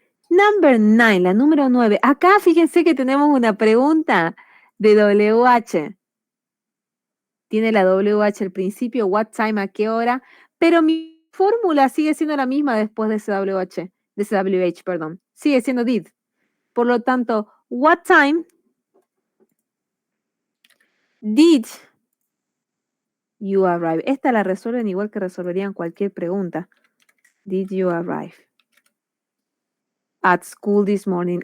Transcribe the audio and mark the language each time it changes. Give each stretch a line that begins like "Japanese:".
English: Number 9,
Spanish: la número 9. Acá fíjense que tenemos una pregunta de WH. Tiene la WH al principio,
English: what time,
Spanish: a qué hora, pero mi fórmula sigue siendo la misma después de ese WH, de ese WH, perdón. Sigue siendo did. Por lo tanto,
English: what time did you arrive?
Spanish: Esta la resuelven igual que resolverían cualquier pregunta.
English: Did you arrive at school this morning?